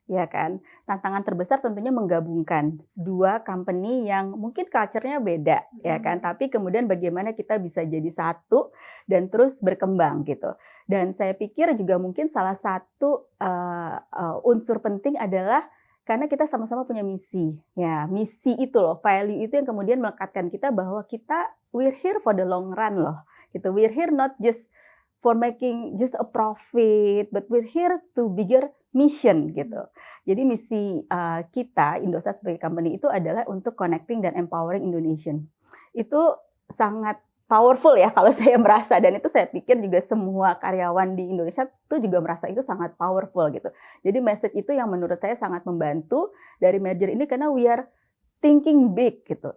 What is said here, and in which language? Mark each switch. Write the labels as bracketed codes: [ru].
[id] Ya kan, tantangan terbesar tentunya menggabungkan dua company yang mungkin culture-nya beda, ya kan, tapi kemudian bagaimana kita bisa jadi satu dan terus berkembang gitu. Dan saya pikir juga mungkin salah satu unsur penting adalah karena kita sama-sama punya misi, ya misi itu loh, value itu yang kemudian melekatkan kita bahwa [en] we're here for the long run [id] loh, gitu. [en] We're here not just for making just a profit, but we're here to bigger mission gitu. [id] Jadi misi kita Indosat sebagai company itu adalah untuk connecting dan empowering Indonesian. Itu sangat powerful ya kalau saya merasa, dan itu saya pikir juga semua karyawan di Indonesia itu juga merasa itu sangat powerful gitu. Jadi message itu yang menurut saya sangat membantu dari merger ini karena [en] we are thinking big [id] gitu.